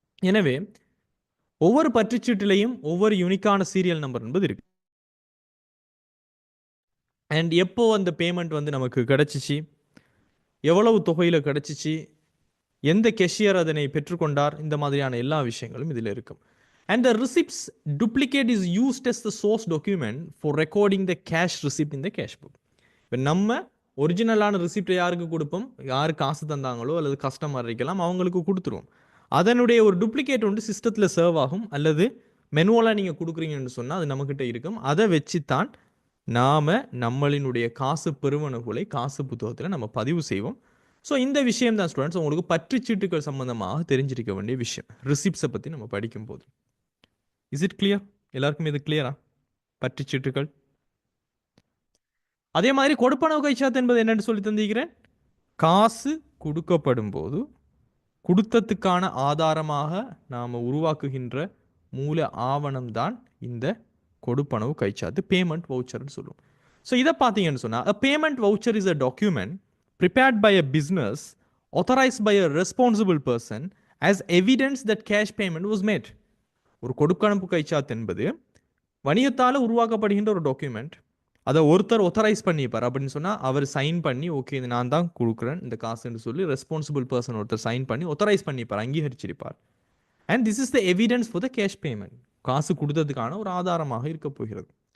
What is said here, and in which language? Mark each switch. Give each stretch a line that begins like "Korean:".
Tamil: எனவே ஒவ்வொரு பற்றுச்சீட்டிலையும் ஒவ்வொரு யூனிக்கான சீரியல் நம்பர் என்பது இருக்கு. அண்ட் எப்போ அந்த பேமெண்ட் வந்து நமக்கு கிடைச்சிச்சு, எவ்வளவு தொகையில் கிடைச்சிச்சு, எந்த கெஷியர் அதனை பெற்றுக்கொண்டார், இந்த மாதிரியான எல்லா விஷயங்களும் இதில் இருக்கும்.
English: And the receipts duplicate is used as the source document for recording the cash receipt in the cash book.
Tamil: இப்போ நம்ம ஒரிஜினலான ரிசிப்டை யாருக்கு கொடுப்போம், யார் காசு தந்தாங்களோ அல்லது கஸ்டமர் இருக்கலாம் அவங்களுக்கு கொடுத்துருவோம். அதனுடைய ஒரு டூப்ளிகேட் ஒன்று சிஸ்டத்தில் சர்வ் ஆகும், அல்லது மெனுவலாக நீங்கள் கொடுக்குறீங்கன்னு சொன்னால் அது நம்மக்கிட்ட இருக்கும். அதை வச்சு தான் நாம் நம்மளினுடைய காசு பெறுவனவுகளை காசு புத்தகத்தில் நம்ம பதிவு செய்வோம். ஸோ இந்த விஷயம் தான் ஸ்டூடெண்ட்ஸ் உங்களுக்கு பற்றுச்சீட்டுகள் சம்பந்தமாக தெரிஞ்சிருக்க வேண்டிய விஷயம், ரிசிப்ட்ஸை பற்றி நம்ம படிக்கும்போது.
English: Is it clear?
Tamil: எல்லாருக்கும் இது கிளியரா? பற்றுச்சீட்டுகள். அதே மாதிரி கொடுப்பனவு கைச்சாத்து என்பது என்னன்னு சொல்லி தந்திருக்கிறேன். காசு கொடுக்கப்படும் போது கொடுத்ததுக்கான ஆதாரமாக நாம் உருவாக்குகின்ற மூல ஆவணம் தான் இந்த கொடுப்பனவு கைச்சாத்து, பேமெண்ட் வவுச்சர்னு சொல்லுவோம்.
English: so
Tamil: இதை பார்த்தீங்கன்னு சொன்னால்,
English: a payment voucher is a document prepared by a business authorized by a responsible person as evidence that cash payment was made.
Tamil: ஒரு கொடுப்பனவு கைச்சாத்து என்பது வணிகத்தால் உருவாக்கப்படுகின்ற ஒரு டாக்குமெண்ட், அதை ஒருத்தர் ஒத்தரைஸ் பண்ணிப்பார் அப்படின்னு சொன்னால் அவர் சைன் பண்ணி ஓகே இது நான் தான் கொடுக்குறேன் இந்த காசுன்னு சொல்லி ரெஸ்பான்சிபிள் பர்சன் ஒருத்தர் சைன் பண்ணி ஒத்தரைஸ் பண்ணிப்பார், அங்கீகரிச்சிருப்பார்.
English: and this is the evidence for the cash payment,
Tamil: காசு கொடுத்ததுக்கான ஒரு ஆதாரமாக இருக்க போகிறது.